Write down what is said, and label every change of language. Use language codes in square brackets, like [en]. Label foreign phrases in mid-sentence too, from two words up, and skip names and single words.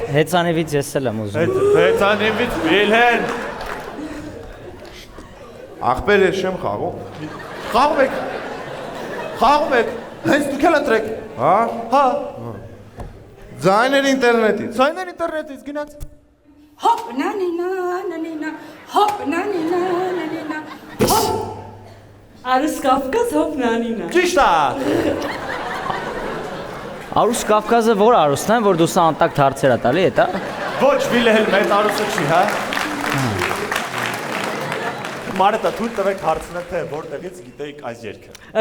[hy] Հեծանիվից ես էլ եմ ուզում։ հեծանիվից Վիլհելմ։ Ախպեր ես չեմ խաղում։ Խաղում եք, հենց դուք էլ ընտրեք։ Հա։ Հա, Ձայներ ինտերնետից։ ձայներ ինտերնետից գնաց։ Hop na ni na hop na ni na hop. Արուս Կավկազ հոպ նանինա։ Ճիշտ է։ Արուս Կավկազը որ արուսն է, որ դու սա անտակ դարձեր է տալի, էտա։ Ոչ, Վիլհելմ, այդ արուսը չի, հա։ Մարետա, թույլ տվեք հարցնել, թե որտեղից գիտեիք այս երգը։